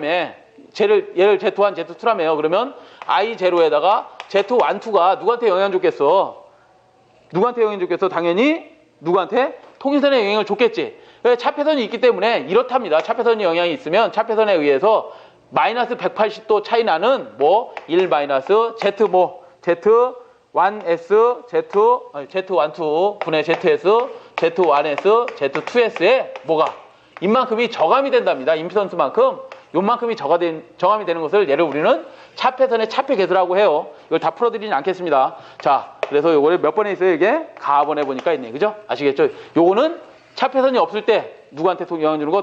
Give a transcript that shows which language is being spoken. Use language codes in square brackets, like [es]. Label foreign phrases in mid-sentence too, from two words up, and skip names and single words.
[ko] 얘를 Z1, Z2라며요. 그러면 I0에다가 Z1, 2가 누구한테 영향을 줬겠어? 누구한테 영향을 줬겠어? 당연히 누구한테? 통신선에 영향을 줬겠지. 차폐선이 있기 때문에 이렇답니다. 차폐선이 영향이 있으면 차폐선에 의해서 마이너스 180도 차이 나는 1 마이너스 Z1S, Z12 분의 ZS, Z1S, Z2S에 이만큼이 저감이 된답니다. 임피던스만큼 요만큼이 저감이 되는 것을 얘를 우리는 차폐선의 차폐계수라고 해요. 이걸 다 풀어드리진 않겠습니다. 자, 그래서 요거를 몇 번에 있어요? 이게 가번에 보니까 있네. 그죠? 아시겠죠? 요거는 차폐선이 없을 때 누구한테 영향 주는 거?